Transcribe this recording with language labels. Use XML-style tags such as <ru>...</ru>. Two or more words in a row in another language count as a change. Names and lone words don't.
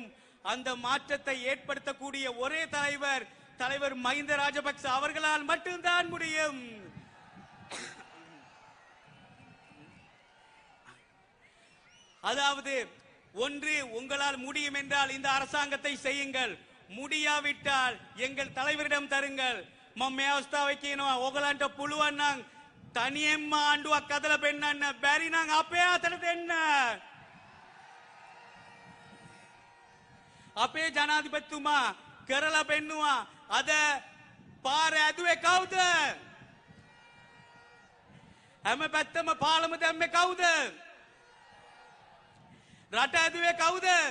<ta>அந்த மாற்றத்தை ஏற்படுத்தக்கூடிய ஒரே தலைவர் மஹிந்த ராஜபக்ச அவர்களால் மட்டும்தான் முடியும். அதாவது ஒன்று, உங்களால் முடியும் என்றால் இந்த அரசாங்கத்தை செய்யுங்கள். முடியாவிட்டால் எங்கள் தலைவரிடம் தருங்கள்.</ta> <si>මම අවස්ථාවේ කියනවා ඕගලන්ට පුළුවන් නම් තනියෙන්ම ආණ්ඩුවක් අදලා පෙන්නන්න, බැරි නම් අපේ අතට දෙන්න. අපේ ජනාධිපතිතුමා කරලා පෙන්නුවා. අද පාර ඇදුවේ කවුද? හැම පැත්තම පාලම දැම්මේ කවුද? රට ඇදුවේ කවුද?</si>